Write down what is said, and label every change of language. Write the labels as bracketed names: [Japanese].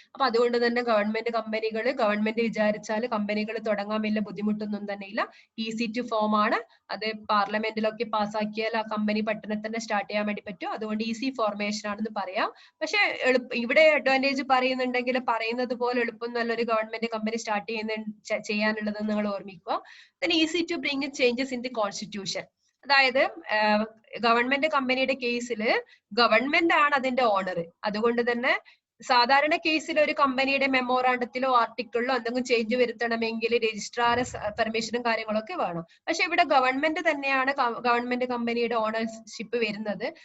[Malayalam] അപ്പൊ അതുകൊണ്ട് തന്നെ ഗവൺമെന്റ് വിചാരിച്ചാൽ കമ്പനികൾ തുടങ്ങാൻ വലിയ ബുദ്ധിമുട്ടൊന്നും തന്നെ ഇല്ല. [English] easy to form [Malayalam] ആണ്. അത് പാർലമെന്റിലൊക്കെ പാസ്സാക്കിയാൽ ആ കമ്പനി പെട്ടെന്ന് തന്നെ സ്റ്റാർട്ട് ചെയ്യാൻ വേണ്ടി പറ്റും. അതുകൊണ്ട് ഈസി ഫോർമേഷൻ ആണെന്ന് പറയാം. പക്ഷെ ഇവിടെ അഡ്വാൻറ്റേജ് പറയുന്നുണ്ടെങ്കിൽ പറയുന്നത് പോലെ എളുപ്പം നല്ലൊരു ഗവൺമെന്റ് കമ്പനി സ്റ്റാർട്ട് ചെയ്യാനുള്ളത് നിങ്ങൾ ഓർമ്മിക്കുക. [English] Then easy to bring changes in the constitution. [Malayalam] അതായത് ഗവൺമെന്റ് കമ്പനിയുടെ കേസിൽ ഗവൺമെന്റ് ആണ് അതിന്റെ ഓണർ. അതുകൊണ്ട് തന്നെ സാധാരണ കേസിൽ ഒരു കമ്പനിയുടെ മെമ്മോറാണ്ടത്തിലോ ആർട്ടിക്കിളിലോ എന്തെങ്കിലും ചേഞ്ച് വരുത്തണമെങ്കിൽ രജിസ്ട്രാർ പെർമിഷനും കാര്യങ്ങളൊക്കെ വേണം. പക്ഷെ ഇവിടെ ഗവൺമെന്റ് തന്നെയാണ് ഗവൺമെന്റ് കമ്പനിയുടെ ഓണർഷിപ്പ് വരുന്നത്.